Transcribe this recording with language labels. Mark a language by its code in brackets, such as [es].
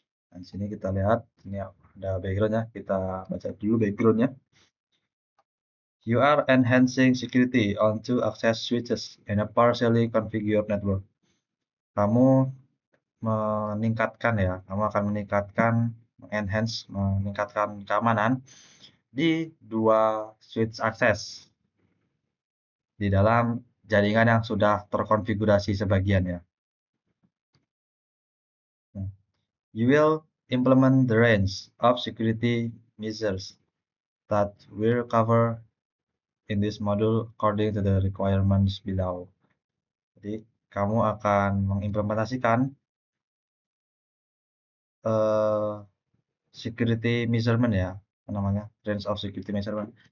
[id] Dan di sini kita lihat ini ada backgroundnya. Kita baca dulu backgroundnya. [en] You are enhancing security on two access switches in a partially configured network. [id] Kamu meningkatkan ya, kamu akan meningkatkan meningkatkan keamanan di dua switch akses di dalam jaringan yang sudah terkonfigurasi sebagian ya. [en] Nah, you will implement the range of security measures that will cover in this module according to the requirements below. [id] Jadi kamu akan mengimplementasikan uh, security measurement ya, apa namanya, [en] range of security measurement.